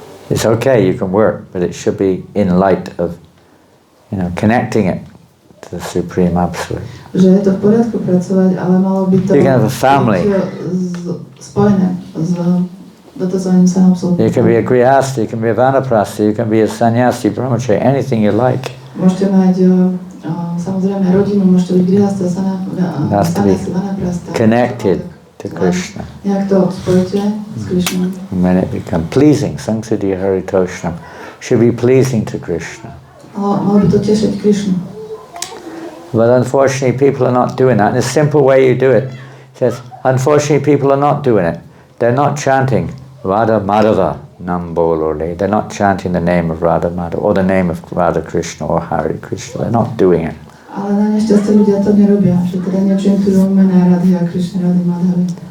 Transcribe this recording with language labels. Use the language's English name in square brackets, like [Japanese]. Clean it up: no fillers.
[English] It's okay, you can work, but it should be in light of, connecting it to the Supreme Absolute. [Slovak] Že je to v poriadku pracovať, ale malo by to [English] You can have a family. [Slovak] Spojené s dotazovaním sa na absolútne. [English] You can be a grihastha, you can be a vanaprastha, you can be a sannyasi, brahmachari, anything you like. [Slovak] Môžete mať samozrejme rodinu, môžete byť grihastha, sannyasi, vanaprastha. [English] Connected to Krishna. [Slovak] Nejak to spojíte s Krishnom. [English] And when it becomes pleasing, Sangsadiya Haritoshnam should be pleasing to Krishna. [Slovak] Malo by to tešiť Krishnu. [English] But unfortunately, people are not doing that. And a simple way you do it says, unfortunately, people are not doing it. They're not chanting Radha Madhava Nambolole. They're not chanting the name of Radha Madhava or the name of Radha Krishna or Hare Krishna. They're not doing it. [Slovak] Ale na nešťastie ľudia to nerobia, že teda nečentujú mená Radhy a Krishna, Radhy Madhavy.